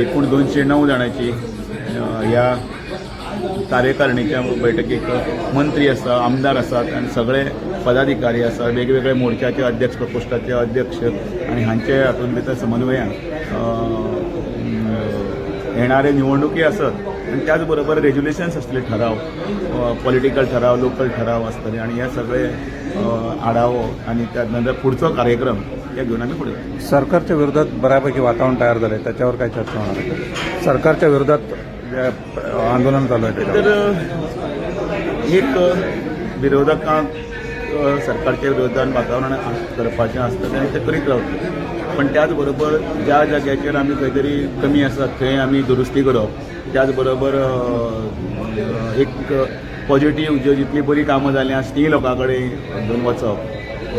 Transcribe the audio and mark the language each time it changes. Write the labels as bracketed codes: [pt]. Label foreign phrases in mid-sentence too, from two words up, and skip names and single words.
[kok] एकूण 209 जाणांची ह्या कार्यकारिणीच्या बैठकीक मंत्री आसा, आमदार आसात आणि सगळे पदाधिकारी आसा, वेगवेगळे मोर्चाचे अध्यक्ष, प्रकोष्ठाचे अध्यक्ष आणि हांचे हातूंत भितर समन्वयान येणारे निवडणुकी आसत आणि त्याच बरोबर रेज्युलेशन्स आसतले, ठराव, पॉलिटिकल ठराव, लोकल ठराव आसतले आणि हे सगळे आढावो आणि त्यानंतर पुढचो कार्यक्रम हे घेऊन आम्ही पुढे. [mr] सरकारच्या विरोधात बऱ्यापैकी वातावरण तयार झालं, त्याच्यावर काय चर्चा होणार आहे? सरकारच्या विरोधात आंदोलन चालू आहे [kok] तर एक विरोधकांक सरकारच्या विरोधात वातावरण करपाचें आसता आनी ते करीत रावतले, पण त्याच बरोबर ज्या जाग्याचेर आमी खंय तरी कमी आसात थंय आमी दुरुस्ती करप. त्याच बरोबर एक पॉझिटिव्ह ज्यो जितली बरी कामां जालीं आसा ती लोकां कडेन घेवन वचप.